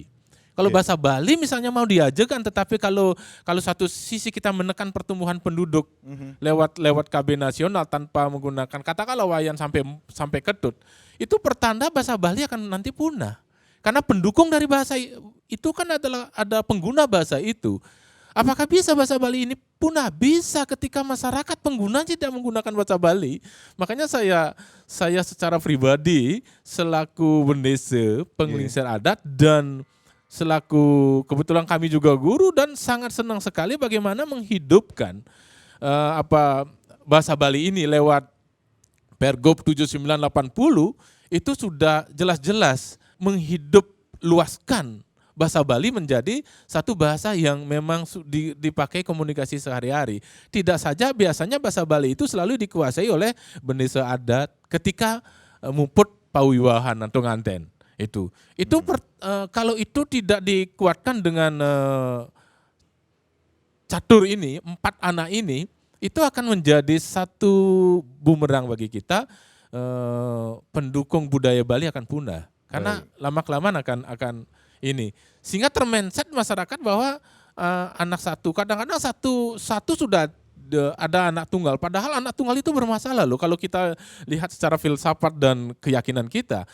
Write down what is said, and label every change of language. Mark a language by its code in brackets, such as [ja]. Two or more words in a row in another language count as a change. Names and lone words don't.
[id] Kalau bahasa Bali misalnya mau diajarkan, tetapi kalau satu sisi kita menekan pertumbuhan penduduk lewat KB nasional tanpa menggunakan katakanlah Wayan sampai Ketut, itu pertanda bahasa Bali akan nanti punah. Karena pendukung dari bahasa itu kan ada pengguna bahasa itu. Apakah bisa bahasa Bali ini punah? Bisa ketika masyarakat pengguna tidak menggunakan bahasa Bali. Makanya saya secara pribadi selaku bendesa, penglingsir adat dan selaku kebetulan kami juga guru dan sangat senang sekali bagaimana menghidupkan bahasa Bali ini lewat Pergub 7980 itu sudah jelas-jelas menghidup luaskan bahasa Bali menjadi satu bahasa yang memang dipakai komunikasi sehari-hari. Tidak saja biasanya bahasa Bali itu selalu dikuasai oleh bendesa adat ketika [ban] muput pawiwahan [id] atau nganten. Itu kalau itu tidak dikuatkan dengan catur ini, 4 anak ini, itu akan menjadi satu bumerang bagi kita. Pendukung budaya Bali akan punah karena lama-kelamaan akan ini, sehingga termindset masyarakat bahwa anak satu, kadang-kadang satu sudah ada anak tunggal, padahal anak tunggal itu bermasalah loh kalau kita lihat secara filsafat dan keyakinan kita.